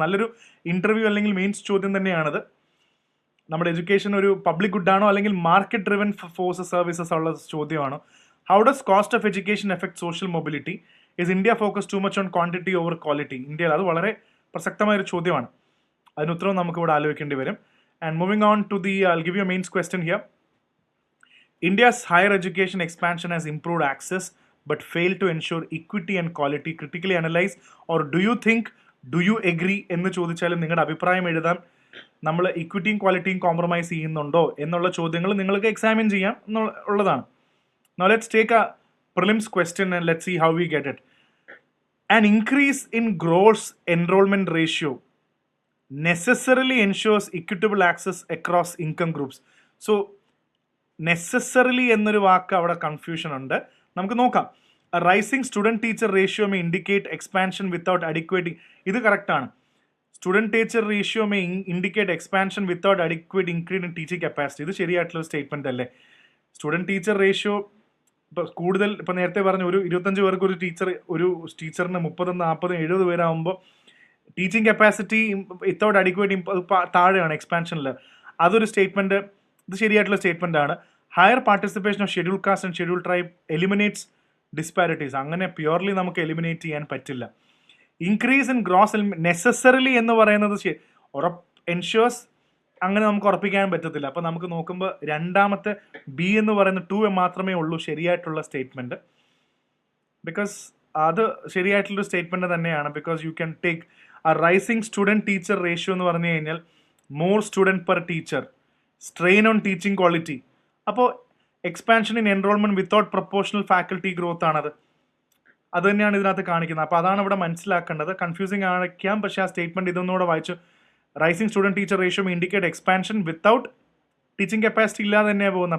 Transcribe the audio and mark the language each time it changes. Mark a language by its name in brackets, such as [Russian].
[Malayalam] നല്ലൊരു ഇൻ്റർവ്യൂ അല്ലെങ്കിൽ മെയിൻസ് ചോദ്യം തന്നെയാണിത്. നമ്മുടെ എഡ്യൂക്കേഷൻ ഒരു പബ്ലിക് ഗുഡാണോ അല്ലെങ്കിൽ മാർക്കറ്റ് ഡ്രിവൻ ഫോഴ്സ് സർവീസസ് ഉള്ള ചോദ്യമാണ്. [English] How does cost of education effect social mobility? Is India focus too much on quantity over quality? [Malayalam] ഇന്ത്യയിൽ അത് വളരെ പ്രസക്തമായൊരു ചോദ്യമാണ്. അതിന് ഉത്തരവും നമുക്ക് ഇവിടെ ആലോചിക്കേണ്ടി വരും. [English] And moving on to I'll give you a main question here. India's higher education expansion has improved access but failed to ensure equity and quality. Critically analyze or do you agree [Malayalam] എന്ന് ചോദിച്ചാലും നിങ്ങളുടെ അഭിപ്രായം എഴുതാം. നമ്മൾ ഇക്വിറ്റിയും ക്വാളിറ്റിയും compromise ചെയ്യുന്നുണ്ടോ എന്നുള്ള ചോദ്യങ്ങൾ നിങ്ങൾക്ക് എക്സാമിൻ ചെയ്യാം എന്നുള്ളതാണ്. [English] Now let's take a prelims question and let's see how we get it. An increase in gross enrollment ratio necessarily ensures equitable access across income groups. [Malayalam] So necessarily എന്നൊരു വാക്ക് അവിടെ കൺഫ്യൂഷൻ ഉണ്ട്. നമുക്ക് നോക്കാം. [English] Rising student teacher ratio may indicate expansion without adequate. [Malayalam] ഇത് കറക്റ്റാണ്. [English] Student teacher ratio may indicate expansion without adequate increase in teaching capacity. [Malayalam] ഇത് ശരിയായിട്ടുള്ള statement അല്ലേ? സ്റ്റുഡൻറ് ടീച്ചർ റേഷ്യോ ഇപ്പോൾ കൂടുതൽ, ഇപ്പോൾ നേരത്തെ പറഞ്ഞു ഒരു 25 പേർക്ക് ഒരു ടീച്ചറിന് 30, 40, 70 പേരാകുമ്പോൾ ടീച്ചിങ് കപ്പാസിറ്റി വിത്തൗട്ട് അഡിക്വേറ്റ് താഴെയാണ് എക്സ്പാൻഷനിൽ. അതൊരു സ്റ്റേറ്റ്മെൻറ്റ്, ഇത് ശരിയായിട്ടുള്ള സ്റ്റേറ്റ്മെൻ്റ് ആണ്. [English] Higher participation of schedule caste and schedule tribe eliminates disparities. [Malayalam] അങ്ങനെ പ്യുവർലി നമുക്ക് എലിമിനേറ്റ് ചെയ്യാൻ പറ്റില്ല. ഇൻക്രീസ് ഇൻ ഗ്രോസ് നെസസറിലി എന്ന് പറയുന്നത് എൻഷ്യൂർസ്, അങ്ങനെ നമുക്ക് ഉറപ്പിക്കാൻ പറ്റത്തില്ല. അപ്പോൾ നമുക്ക് നോക്കുമ്പോൾ രണ്ടാമത്തെ B എന്ന് പറയുന്ന 2 മാത്രമേ ഉള്ളൂ ശരിയായിട്ടുള്ള സ്റ്റേറ്റ്മെൻറ്റ്. ബിക്കോസ് അത് ശരിയായിട്ടുള്ളൊരു സ്റ്റേറ്റ്മെൻറ്റ് തന്നെയാണ്. [English] because you can take a rising student teacher ratio [Malayalam] എന്ന് പറഞ്ഞു കഴിഞ്ഞാൽ [English] more student per teacher, strain on teaching quality. അപ്പോൾ expansion in enrolment without proportional faculty growth ആണത്. [Malayalam] അത് തന്നെയാണ് ഇതിനകത്ത് കാണിക്കുന്നത്. അപ്പോൾ അതാണ് ഇവിടെ മനസ്സിലാക്കേണ്ടത്. കൺഫ്യൂസിങ് ആയിരിക്കാം, പക്ഷേ ആ സ്റ്റേറ്റ്മെൻറ്റ് ഇതൊന്നുകൂടെ വായിച്ചു. [English] rising student teacher ratio indicate expansion without [Malayalam] teaching capacity ഇല്ലാതെ തന്നെയാണ് പോകുന്നത്.